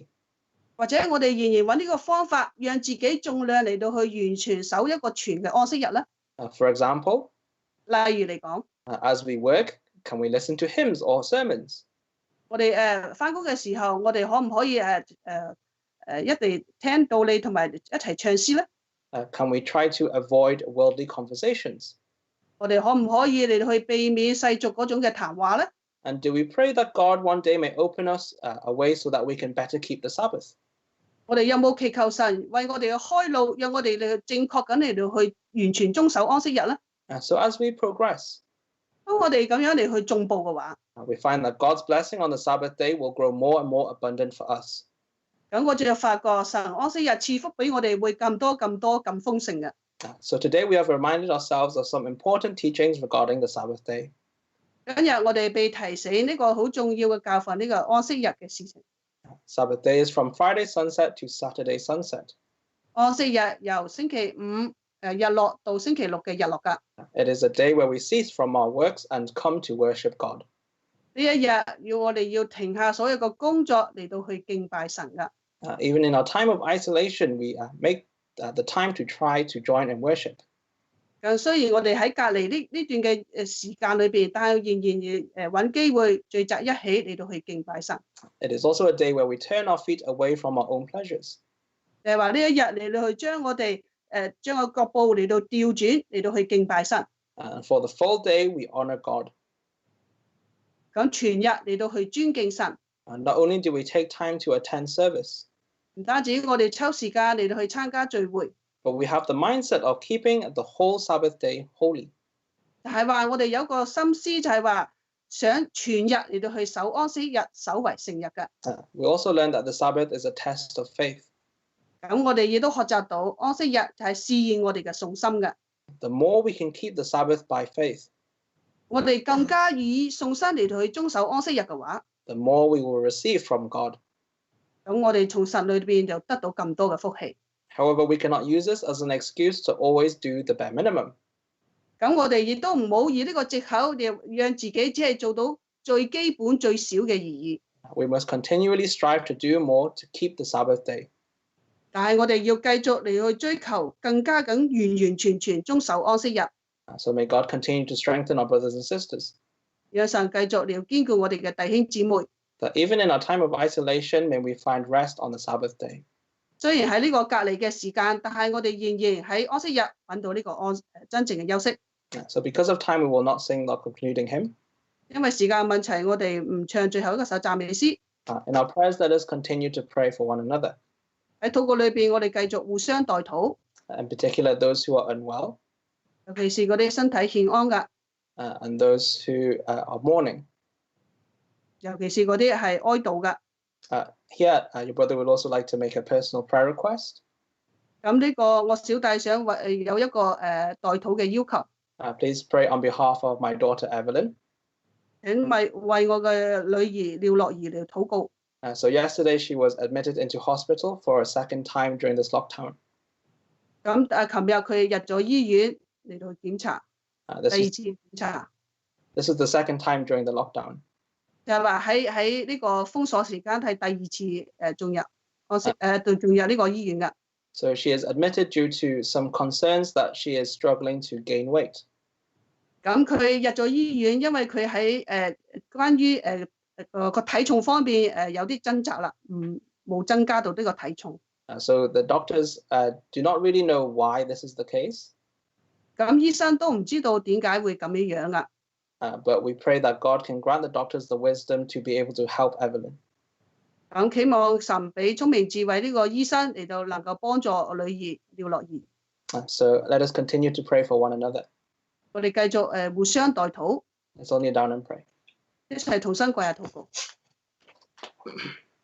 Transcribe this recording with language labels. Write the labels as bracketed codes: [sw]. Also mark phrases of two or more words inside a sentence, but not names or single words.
[yue] 或者我哋仍然揾呢個方法，讓自己盡量嚟到去完全守一個全嘅安息日咧。 [en] For example, [yue] 例如嚟講， [en] as we work, can we listen to hymns or sermons? [yue] 我哋返工嘅時候，我哋可唔可以一齊聽道理同埋一齊唱詩咧？ [en] Can we try to avoid worldly conversations? [yue] 我哋可唔可以嚟到去避免世俗嗰種嘅談話咧？ [en] And do we pray that God one day may open us a way so that we can better keep the Sabbath? [yue] 我哋有冇祈求神為我哋去開路，讓我哋嚟正確咁嚟到去完全遵守安息日咧？ [en] So as we progress, [yue] 當我哋咁樣嚟去進步嘅話， [en] we find that God's blessing on the Sabbath day will grow more and more abundant for us. [yue] 咁我就發覺神安息日賜福俾我哋會咁多咁豐盛嘅。 [en] So today we have reminded ourselves of some important teachings regarding the Sabbath day. [yue] 今日我哋被提醒呢個好重要嘅教訓，呢個安息日嘅事情。 [en] Sabbath day is from Friday sunset to Saturday sunset. [yue] 安息日由星期五日落到星期六嘅日落㗎。 [en] It is a day where we cease from our works and come to worship God. [yue] 呢一日我哋要停下所有嘅工作嚟到去敬拜神㗎。 [en] Even in our time of isolation, we make the time to try to join in worship. [yue] 咁雖然我哋喺隔離呢段嘅時間裏邊，但係仍然揾機會聚集一起嚟到去敬拜神。 [en] It is also a day where we turn our feet away from our own pleasures. [yue] 就係話呢一日嚟到去將我哋將個腳步嚟到調轉嚟到去敬拜神。 [en] For the full day, we honor God. [yue] 咁全日嚟到去尊敬神。 [en] Not only do we take time to attend service, [yue] 唔單止我哋抽時間嚟到去參加聚會， [en] but we have the mindset of keeping the whole Sabbath day holy. [yue] 就係話我哋有個心思，就係話想全日嚟到去守安息日，守為聖日嘅。 [en] We also learned that the Sabbath is a test of faith. [yue] 咁我哋亦都學習到安息日就係試驗我哋嘅信心嘅。 [en] The more we can keep the Sabbath by faith, [yue] 我哋更加以信心嚟到去遵守安息日嘅話， [en] the more we will receive from God. [yue] 咁我哋從神裏邊就得到咁多嘅福氣。 [en] However, we cannot use this as an excuse to always do the bare minimum. [yue] 咁我哋亦都唔好以呢個藉口，讓自己只係做到最基本最少嘅而已。 [en] We must continually strive to do more to keep the Sabbath day. [yue] 但係我哋要繼續嚟去追求更加完完全全遵守安息日。 [en] So may God continue to strengthen our brothers and sisters. [yue] 讓神繼續嚟堅固我哋嘅弟兄姊妹。 [en] That even in our time of isolation, may we find rest on the Sabbath day. [yue] 雖然喺呢個隔離嘅時間，但係我哋仍然喺安息日揾到呢個真正嘅休息。 [en] So because of time, we will not sing the concluding hymn. [yue] 因為時間問題，我哋唔唱最後一個首讚美詩。 [en] In our prayers, let us continue to pray for one another. [yue] 喺禱告裏邊，我哋繼續互相代禱。 [en] In particular, those who are unwell. [yue] 尤其是嗰啲身體健安嘅。 [en] And those who are mourning. [yue] 尤其是嗰啲係哀悼嘅。 [en] Here, your brother would also like to make a personal prayer request. [yue] 咁呢個我小弟想有一個代禱嘅要求。 [en] Please pray on behalf of my daughter Evelyn. [yue] 請為我嘅女兒廖樂兒嚟禱告。 [en] So yesterday she was admitted into hospital for a second time during this lockdown. [yue] 咁琴日佢入咗醫院嚟到檢查，第二次檢查。 [en] This is the second time during the lockdown. [yue] 就係話喺呢個封鎖時間係第二次進入呢個醫院嘅。 [en] So she is admitted due to some concerns that she is struggling to gain weight. [yue] 咁佢入咗醫院，因為佢喺關於個體重方面有啲掙扎啦，冇增加到呢個體重。 [en] So the doctors do not really know why this is the case. [yue] 咁醫生都唔知道點解會咁樣噶。 [en] But we pray that God can grant the doctors the wisdom to be able to help Evelyn. [yue] 咁期望神俾聰明智慧呢個醫生嚟到能夠幫助我女兒廖樂兒。 [en] So let us continue to pray for one another. [yue] 我哋繼續互相代禱。 [en] Let's all kneel down and pray. [yue] 一齊同心跪下禱告。